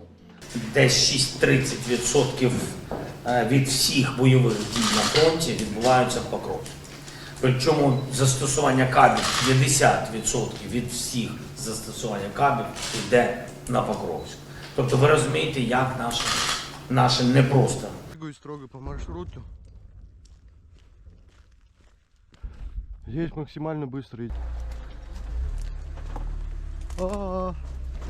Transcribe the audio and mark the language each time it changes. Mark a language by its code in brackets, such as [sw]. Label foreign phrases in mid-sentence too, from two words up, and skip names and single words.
[uk] Десь 6-30% від всіх бойових дій на фронті відбуваються в Покровську. Причому застосування кабів, 50% від всіх застосування кабів йде на Покровськ. Тобто ви розумієте, як наше непросто. [ru] Двигаюсь строго по маршруту. Здесь максимально быстро идти.